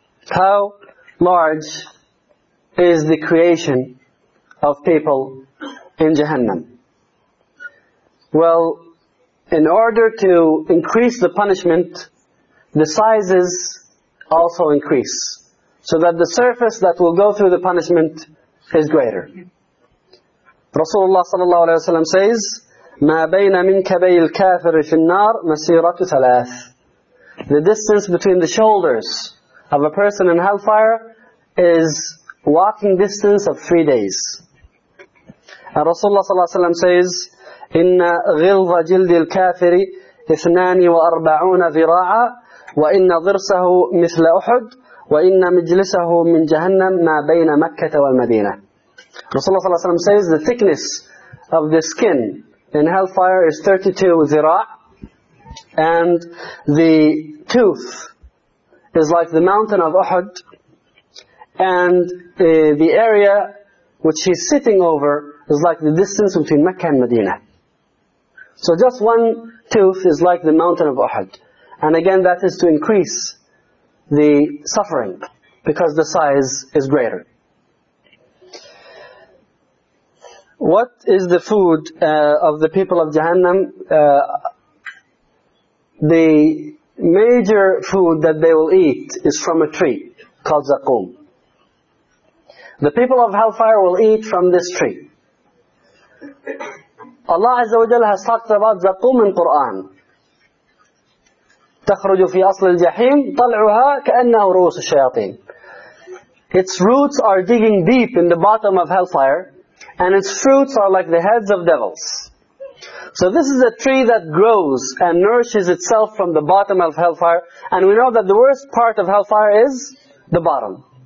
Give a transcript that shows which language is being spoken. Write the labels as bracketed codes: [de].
[en] How large is the creation of people in Jahannam? Well, in order to increase the punishment, the sizes also increase, so that the surface that will go through the punishment is greater. Rasulullah sallallahu alayhi wa sallam says, [ar] مَا بَيْنَ مِنْ كَبَيِّ الْكَافِرِ فِي النَّارِ مَسِيرَةُ ثَلَاثِ. [en] The distance between the shoulders of a person in hellfire is walking distance of 3 days. And Rasulullah sallallahu alayhi wa sallam says, [ar] إِنَّ غِلْظَ جِلْدِ الْكَافِرِ 42 ذِرَاعًا وَإِنَّ ضِرْسَهُ مِثْلَ أُحُدٍ وَإِنَّ مِجْلِسَهُ مِنْ جَهَنَّمْ مَا بَيْنَ مَكَّةَ وَالْمَدِينَةِ. [en] Rasulullah sallallahu alayhi wa sallam says, the thickness of the skin in hellfire is 32 ذِرَاعًا, and the tooth is like the mountain of Uhud, and the area which he's sitting over is like the distance between Mecca and Medina. So just one tooth is like the mountain of Uhud. And again, that is to increase the suffering because the size is greater. What is the food of the people of Jahannam? The major food that they will eat is from a tree called Zakum. The people of hellfire will eat from this tree. Allah Azza wa Jalla has talked about Zakum in Quran. [ar] تخرج في أصل الجحيم طلعها كأنه رؤوس الشياطين. [en] Its roots are digging deep in the bottom of hellfire, and its fruits are like the heads of devils. So this is a tree that grows and nourishes itself from the bottom of hellfire, and we know that the worst part of hellfire is the bottom.